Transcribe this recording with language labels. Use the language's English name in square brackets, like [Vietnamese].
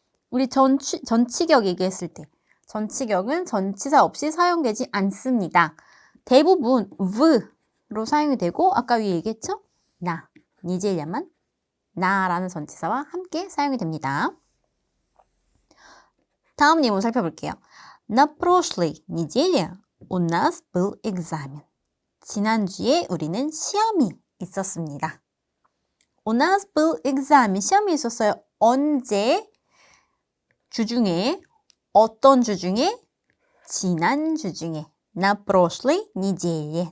[Korean] 우리 전치격 얘기했을 때 전치격은 전치사 없이 사용되지 않습니다. 대부분 v로 사용이 되고 아까 위에 얘기했죠? 나, 니제일야만 나라는 전치사와 함께 사용이 됩니다. 다음 예문 살펴볼게요. [Russian] На прошлой неделе у нас был экзамен. [Korean] 지난주에 우리는 시험이 있었습니다. [Russian] У нас был экзамен. [Korean] 시험이 있었어요. 언제? 주중에. 어떤 주중에? 지난 주중에. [Russian] На прошлой неделе.